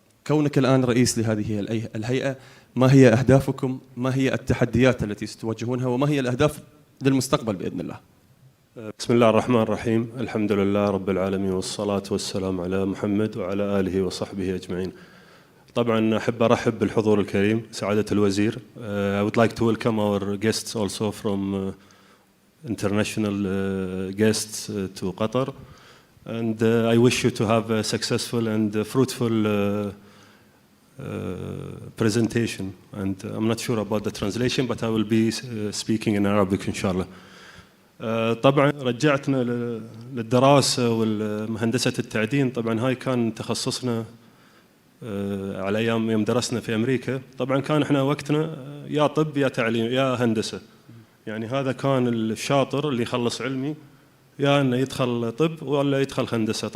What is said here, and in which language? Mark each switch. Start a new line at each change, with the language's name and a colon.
Arabic: كونك الآن رئيس لهذه الهيئة، ما هي أهدافكم؟ ما هي التحديات التي ستواجهونها؟ وما هي الأهداف للمستقبل بإذن الله؟ بسم الله الرحمن الرحيم. الحمد لله رب العالمين، والصلاة والسلام على محمد وعلى آله وصحبه أجمعين. طبعا أحب أرحب بالحضور الكريم سعادة الوزير.
English: I would like to welcome our guests also from international guests to Qatar, and I wish you to have a successful and fruitful presentation. And I'm not sure about the translation, but I will be speaking in Arabic
Arabic: إن شاء الله. طبعا رجعتنا للدراسة والمهندسة التعدين. طبعا هاي كان تخصصنا على أيام يوم درسنا في أمريكا. طبعا كان إحنا وقتنا يا طب يا تعليم يا هندسة، يعني هذا كان الشاطر اللي يخلص علمي يا إنه يدخل طب ولا يدخل هندسة.